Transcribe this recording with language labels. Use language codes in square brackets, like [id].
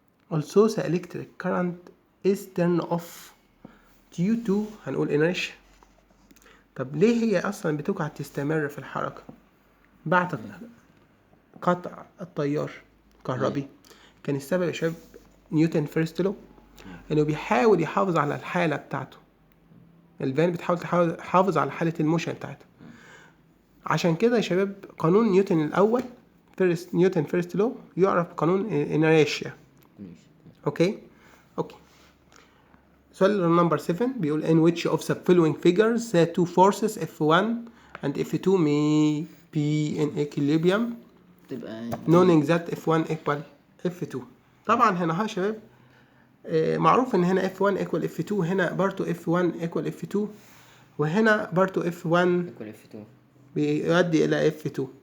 [en] Also the electric current is turned off due to [ar] هنقول [en] inertia. [ar] طب ليه هي اصلا بتقعد تستمر في الحركة بعد قطع التيار الكهربي؟ كان السبب يا شباب نيوتن فيرست لو، انه بيحاول يحافظ على الحالة بتاعته. الفان بتحاول تحافظ على حالة الموشن بتاعته. عشان كده يا شباب قانون نيوتن الاول نيوتن فيرست لو يعرف قانون انيرشيا. اوكي سؤال نمبر 7 بيقول [en] in which of the following figures the two forces F1 and F2 may be in equilibrium knowing that F1 equal F2. [ar] طبعا هنا يا شباب معروف ان هنا F1 equal F2، هنا برضو F1 equal F2، وهنا برضو F1 بيؤدي الى F2.